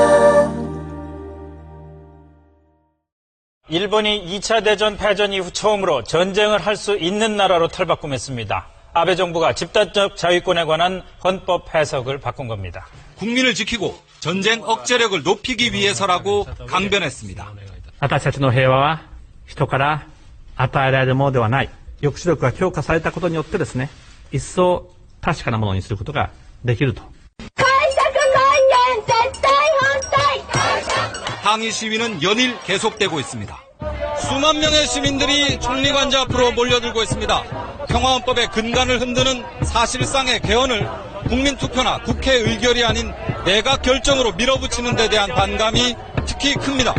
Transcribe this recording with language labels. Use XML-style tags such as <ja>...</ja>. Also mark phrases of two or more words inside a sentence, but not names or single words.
<ko>일본이 2차 대전 패전 이후 처음으로 전쟁을 할 수 있는 나라로 탈바꿈했습니다. 아베 정부가 집단적 자위권에 관한 헌법 해석을 바꾼 겁니다. 국민을 지키고 전쟁 억제력을 높이기 위해서라고 강변했습니다.</ko> <ja>私たちの平和は人から与えられるものではない。抑止力が強化されたことによってですね、一層確かなものにすることができると。</ja> <ko>항의 시위는 연일 계속되고 있습니다. 수만 명의 시민들이 총리관자 앞으로 몰려들고 있습니다. 평화헌법의 근간을 흔드는 사실상의 개헌을 국민투표나 국회 의결이 아닌 내각 결정으로 밀어붙이는 데 대한 반감이 특히 큽니다.</ko>